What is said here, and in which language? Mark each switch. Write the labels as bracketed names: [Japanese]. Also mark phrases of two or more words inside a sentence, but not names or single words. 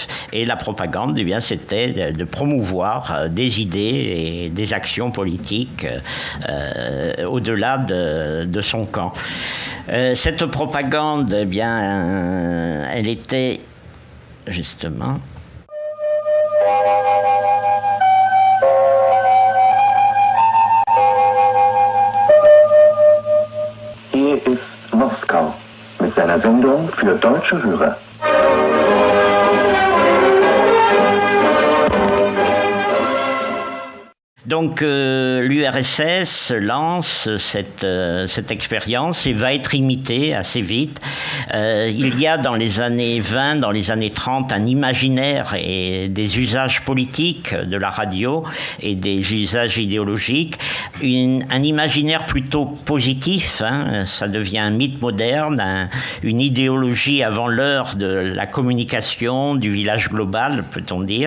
[French] Et la propagande, eh bien, c'était de promouvoir des idées et des actions politiques au-delà de son camp. Cette propagande, eh bien, elle était justement... [German] Hier ist Moskau mit seiner Sendung für deutsche Hörer. [French] Donc l'URSS lance cette expérience et va être imitée assez vite. Il y a dans les années 20, dans les années 30, un imaginaire et des usages politiques de la radio et des usages idéologiques, un imaginaire plutôt positif, ça devient un mythe moderne, une idéologie avant l'heure de la communication, du village global, peut-on dire.